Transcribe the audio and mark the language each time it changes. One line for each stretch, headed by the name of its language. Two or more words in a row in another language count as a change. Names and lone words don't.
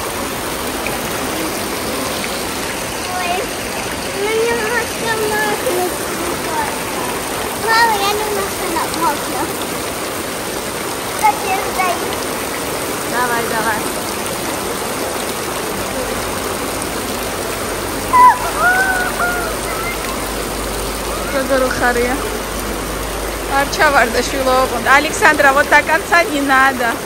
Russian: Ой, ну немножко масло. можно. Зачем стоит? Давай, давай.
Georgian: Როგორ ხარია? არ ჩავარდა შვილო.
Russian: Александра, вот до конца не надо.